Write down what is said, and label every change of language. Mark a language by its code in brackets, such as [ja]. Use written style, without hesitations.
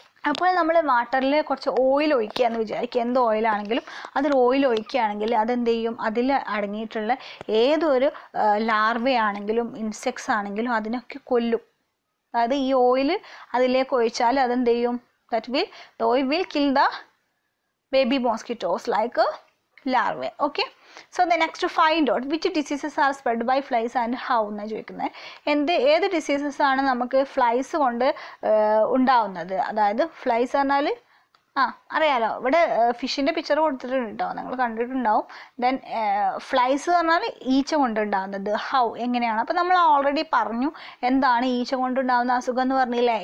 [ml] അപ്പോൾ നമ്മൾ വാട്ടറിൽ കുറച്ച് ഓയിൽ ഒഴിക്കുകയെന്ന് വിചാരിക്കുക, എന്ത് ഓയിലാണെങ്കിലും അതിൽ ഓയിൽ ഒഴിക്കുകയാണെങ്കിൽ അതെന്ത് ചെയ്യും, അതിൽ അടങ്ങിയിട്ടുള്ള ഏതൊരു ലാർവയാണെങ്കിലും ഇൻസെക്ട്സ് ആണെങ്കിലും അതിനൊക്കെ കൊല്ലും. അതായത് ഈ ഓയിൽ അതിലേക്ക് ഒഴിച്ചാൽ അതെന്ത് ചെയ്യും, [en] the oil will kill the baby mosquitoes like a larvae. Okay, so the next to find out which diseases are spread by flies and how [ml] എന്നാ ചോദിക്കുന്നത്. ഏത് ഡിസീസസ് ആണ് നമുക്ക് ഫ്ലൈസ് കൊണ്ട് ഉണ്ടാവുന്നത്. അതായത് ഫ്ലൈസ് പറഞ്ഞാൽ അറിയാലോ, ഇവിടെ ഫിഷിൻ്റെ പിക്ചർ കൊടുത്തിട്ടുണ്ട് കേട്ടോ, നിങ്ങൾ കണ്ടിട്ടുണ്ടാവും. ദെൻ ഫ്ലൈസ് പറഞ്ഞാൽ ഈച്ച കൊണ്ടുണ്ടാകുന്നത്. ഹൗ എങ്ങനെയാണ്, അപ്പോൾ നമ്മൾ ഓൾറെഡി പറഞ്ഞു എന്താണ് ഈച്ച കൊണ്ടുണ്ടാകുന്ന അസുഖം എന്ന് പറഞ്ഞില്ലേ.